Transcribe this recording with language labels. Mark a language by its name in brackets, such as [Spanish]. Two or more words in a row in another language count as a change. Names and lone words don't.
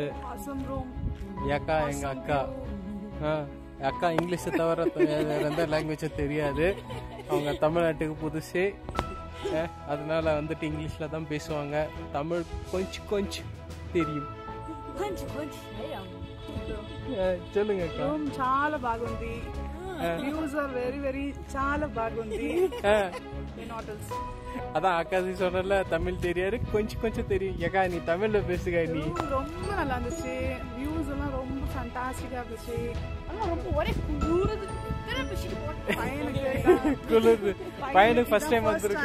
[Tamil] அக்கா எங்கள் அக்கா இங்கிலீஷை தவிர எந்த லாங்குவேஜும் தெரியாது. அவங்க தமிழ்நாட்டுக்கு புதுசு, அதனால வந்துட்டு இங்கிலீஷில் தான் பேசுவாங்க. தமிழ் கொஞ்சம் கொஞ்சம் தெரியும். சொல்லுங்க அக்கா. [Telugu] రూమ్ చాలా బాగుంది. [English] Views are very very [Telugu] చాలా బాగుంది. హోటల్స్ [Tamil] அதான் அக்காசி சொன்னல தமிழ் தெரியாது, கொஞ்சம் கொஞ்சம் தெரியும். ஏக்கா நீ தமிழ்ல பேசுக. நீ ரொம்ப நல்லா இருந்துச்சு. வியூஸ் எல்லாம் ரொம்ப ஃபண்டாஸ்டிக்கா இருந்துச்சு. ஆனா ரொம்ப ஒரே குளிருது. குளிருது. பையனுக்கு [English] first time [Tamil] வந்திருக்கு.